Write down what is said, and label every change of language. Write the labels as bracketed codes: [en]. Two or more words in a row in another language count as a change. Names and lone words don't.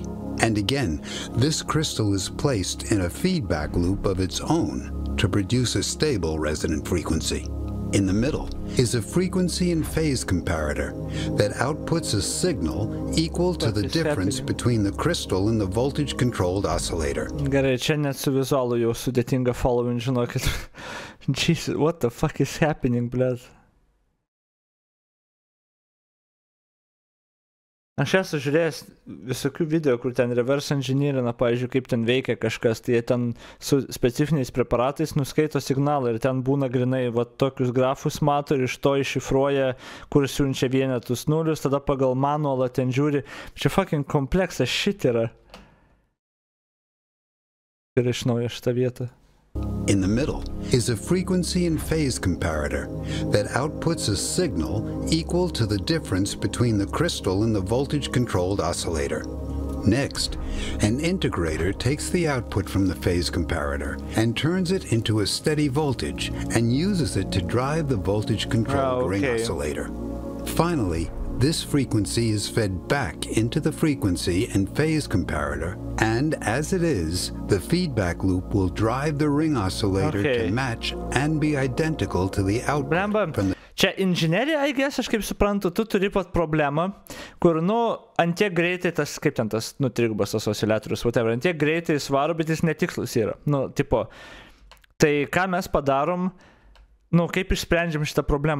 [en] And again, this crystal is placed in a feedback loop of its own to produce a stable resonant frequency. In the middle is a frequency and phase comparator that outputs a signal equal to the difference between the crystal and the voltage-controlled oscillator. [lt] Gerai, čia net su vizualu jau sudėtinga following, žinokit. [en] Jesus, what the fuck is happening, [lt] blėt? Aš esu žiūrėjęs visokių video, kur ten [en] reverse engineerina, [lt] pavyzdžiui, kaip ten veikia kažkas, tai jie ten su specifiniais preparatais nuskaito signalą ir ten būna grinai, va, tokius grafus mato ir iš to iššifruoja, kur siunčia vienetus nulius, tada pagal manualą ten žiūri. Čia fucking kompleksas shit yra. Ir iš naujo šitą vietą. [en] In the middle is a frequency and phase comparator that outputs a signal equal to the difference between the crystal and the voltage-controlled oscillator. Next, an integrator takes the output from the phase comparator and turns it into a steady voltage and uses it to drive the voltage-controlled ring oscillator. Finally, this frequency is fed back into the frequency and phase comparator, and as it is, the feedback loop will drive the ring oscillator to match and be identical to the output from the... [lt] Čia inžinerija, [en] I guess, [lt] aš kaip suprantu, tu turi pat problemą, kur, nu, antiek greitai tas, kaip ten tas, nu, trigubas tas oscillatorius, whatever, antiek greitai svaro, bet jis netikslus yra. Nu, tipo, tai ką mes padarom, nu, kaip išsprendžiam šitą problemą.